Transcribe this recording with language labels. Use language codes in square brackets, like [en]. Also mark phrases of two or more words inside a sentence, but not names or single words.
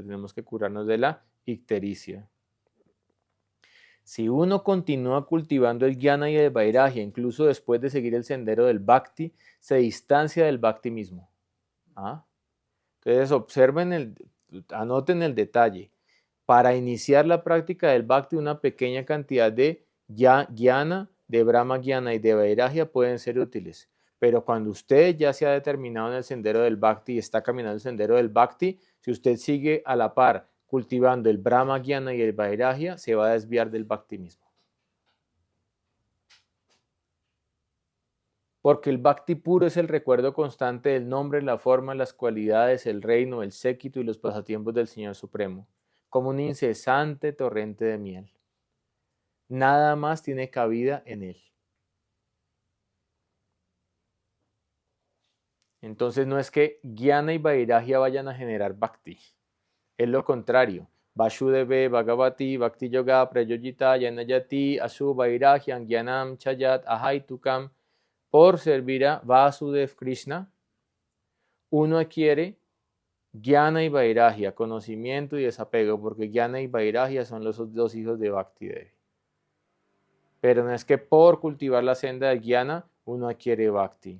[es] Tenemos que curarnos de la ictericia. Si uno continúa cultivando el jnana y el vairagya, incluso después de seguir el sendero del bhakti, se distancia del bhakti mismo. Entonces observen, anoten el detalle. Para iniciar la práctica del bhakti, una pequeña cantidad de jnana, de [sa] ब्रह्म ज्ञान [es] y de vairagya pueden ser útiles. Pero cuando usted ya se ha determinado en el sendero del bhakti y está caminando el sendero del bhakti, si usted sigue a la par cultivando el [sa] ब्रह्म ज्ञान [es] y el vairagya, se va a desviar del bhakti mismo. Porque el bhakti puro es el recuerdo constante del nombre, la forma, las cualidades, el reino, el séquito y los pasatiempos del Señor Supremo, como un incesante torrente de miel. Nada más tiene cabida en él. Entonces no es que jnana y vairagya vayan a generar bhakti. Es lo contrario. [sa] वासुदेवे भगवति भक्तियोगः प्रयोजितः जनयत्य् आशु वैराग्यं ज्ञानं च यद् अहैतुकम्. [es] Por servir a Vasudev Krishna, uno adquiere jnana y vairagya, conocimiento y desapego, porque jnana y vairagya son los dos hijos de Bhakti Devi. Pero no es que por cultivar la senda de jnana uno adquiere bhakti.